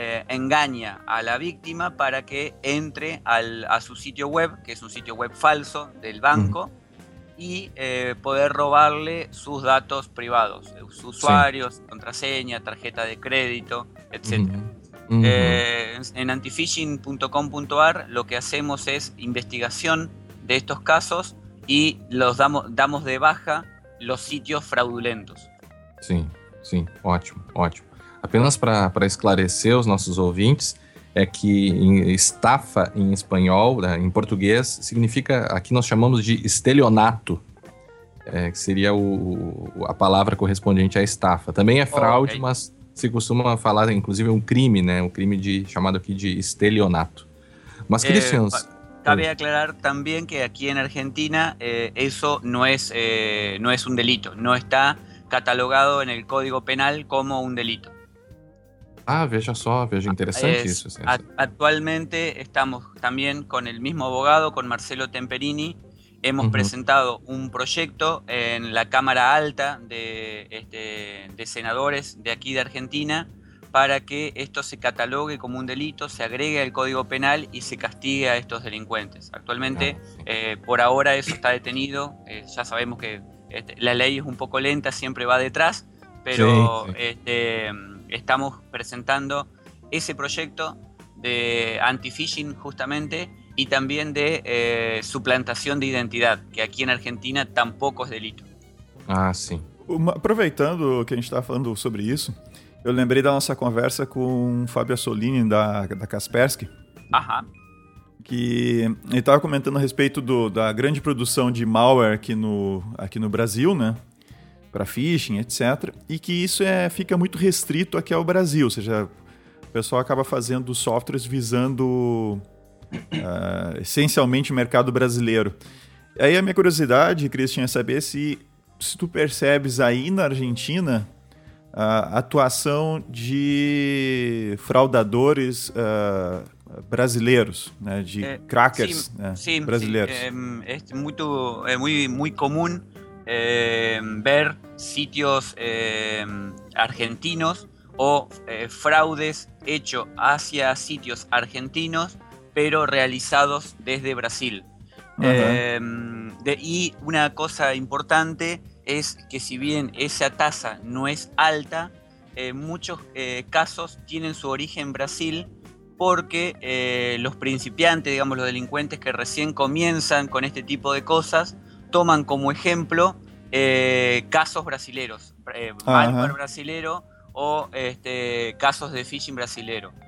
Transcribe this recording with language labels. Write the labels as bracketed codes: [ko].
[es] engaña a la víctima para que entre a su sitio web, que es un sitio web falso del banco, y poder robarle sus datos privados, sus usuarios, contraseña, tarjeta de crédito, etc. En antifishing.com.ar lo que hacemos es investigación de estos casos y los damos de baja los sitios fraudulentos. [pt] Sim, ótimo. Apenas para esclarecer os nossos ouvintes, é que estafa em espanhol, né, em português, significa, aqui nós chamamos de estelionato, que seria a palavra correspondente à estafa. Também é fraude, mas se costuma falar, inclusive, um crime, né? Um crime chamado aqui de estelionato. Mas, Cristian... [es] Cabe aclarar [pt] também que aqui em Argentina isso não é um delito. Não está catalogado no Código Penal como um delito. Ah, veja só, veja, interessante isso. Atualmente estamos também com o mesmo abogado, com Marcelo Temperini. [es] Hemos presentado un proyecto en la Cámara Alta de senadores de aquí de Argentina para que esto se catalogue como un delito, se agregue al Código Penal y se castigue a estos delincuentes. Actualmente, por ahora eso está detenido. Ya sabemos que la ley es un poco lenta, siempre va detrás, pero estamos presentando ese proyecto de anti-phishing justamente, y también de suplantación de identidad, que aquí en Argentina tampoco es delito. Ah, sí. [pt] Aproveitando que a gente está falando sobre isso, Eu lembrei da nossa conversa com o Fábio Assolini, da Kaspersky. Aham. Que ele estava comentando a respeito da grande produção de malware aqui no Brasil, né? Para phishing, etc. E que isso fica muito restrito aqui ao Brasil. Ou seja, o pessoal acaba fazendo softwares visando essencialmente o mercado brasileiro. Aí a minha curiosidade, Christian, é saber se tu percebes aí na Argentina a atuação de fraudadores brasileiros, né, de crackers brasileiros. Sim, é muito comum ver sítios argentinos ou fraudes [es] hechos hacia [pt] sítios argentinos, [es] pero realizados desde Brasil. Uh-huh. Y una cosa importante es que si bien esa tasa no es alta, muchos casos tienen su origen en Brasil porque los principiantes, digamos los delincuentes que recién comienzan con este tipo de cosas, toman como ejemplo casos brasileros, malware brasilero o casos de phishing brasilero.